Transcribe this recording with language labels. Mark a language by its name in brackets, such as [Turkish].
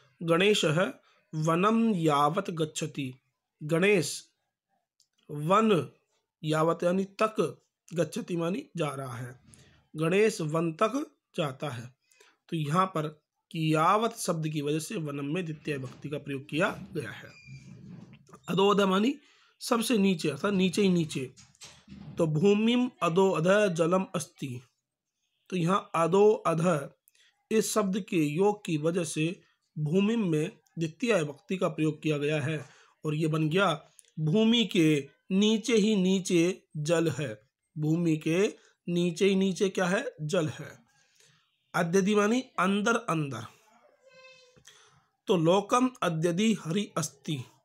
[Hindi] गणेश है [Sanskrit] वनम यावत गच्छति। [Hindi] गणेश वन यावत यानी तक, गच्छति मानी जा रहा है। गणेश वन तक जाता है। तो यहाँ पर यावत शब्द की वजह से वनम में द्वितीय विभक्ति का प्रयोग किया गया है। अधोअधः मानी सबसे नीचे, अर्थात नीचे ही नीचे। [Sanskrit] तो भूमिम अधोअधः जलम अस्ति। [Hindi] तो यहाँ अधोअधः इस शब्द के योग की वजह से भूमि में द्वितीय विभक्ति का प्रयोग किया गया है और ये बन गया भूमि के नीचे ही नीचे जल है। भूमि के नीचे ही नीचे क्या है? जल है। अद्यदि मानी अंदर अंदर, तो [Sanskrit] लोकम अद्यदि हरि अस्ति।